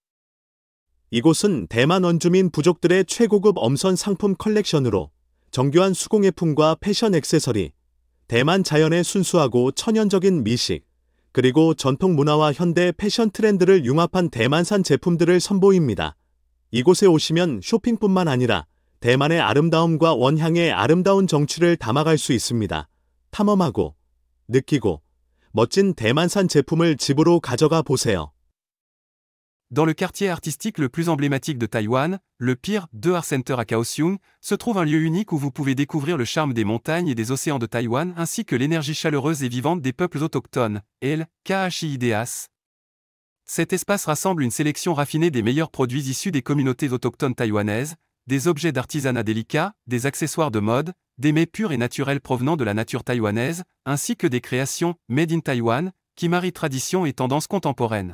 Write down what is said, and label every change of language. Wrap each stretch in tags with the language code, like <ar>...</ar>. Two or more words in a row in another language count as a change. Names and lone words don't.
<ko>이곳은 대만 원주민 부족들의 최고급 엄선 상품 컬렉션으로 정교한 수공예품과 패션 액세서리, 대만 자연의 순수하고 천연적인 미식, 그리고 전통 문화와 현대 패션 트렌드를 융합한 대만산 제품들을 선보입니다. 이곳에 오시면 쇼핑뿐만 아니라 대만의 아름다움과 원향의 아름다운 정취를 담아갈 수 있습니다. 탐험하고, 느끼고, 멋진 대만산 제품을 집으로 가져가 보세요.</ko> <fr>Dans le quartier artistique le plus emblématique de Taïwan, le Piritu Art Center à Kaohsiung, se trouve un lieu unique où vous pouvez découvrir le charme des montagnes et des océans de Taïwan ainsi que l'énergie chaleureuse et vivante des peuples autochtones, KHI-IDEAS. Cet espace rassemble une sélection raffinée des meilleurs produits issus des communautés autochtones taïwanaises, des objets d'artisanat délicats, des accessoires de mode, des mets purs et naturels provenant de la nature taïwanaise, ainsi que des créations «</fr> <en>Made in Taiwan</en> <fr>» qui marient tradition et tendance contemporaine.</fr>